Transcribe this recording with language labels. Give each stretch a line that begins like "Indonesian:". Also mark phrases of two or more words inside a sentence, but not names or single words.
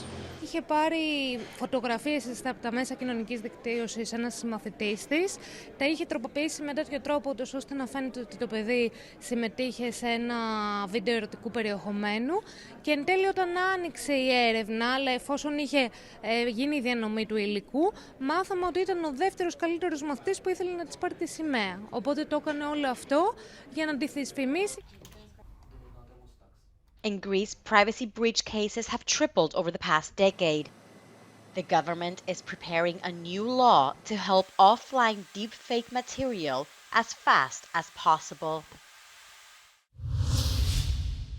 Greek: Είχε πάρει φωτογραφίες από τα μέσα κοινωνικής δικτύωσης ένας συμμαθητής της, τα είχε τροποποιήσει με τέτοιο τρόπο ώστε να φαίνεται ότι το παιδί συμμετείχε σε ένα βίντεο ερωτικού περιεχομένου και εν τέλει όταν άνοιξε η έρευνα, αλλά εφόσον είχε γίνει η διανομή του υλικού, μάθαμε ότι ήταν ο δεύτερος καλύτερος μαθητής που ήθελε να της πάρει τη σημαία. Οπότε το έκανε όλο αυτό για να τη δυσφημίσει.
English: In Greece, privacy breach cases have tripled over the past decade. The government is preparing a new law to help offline deepfake material as fast as possible.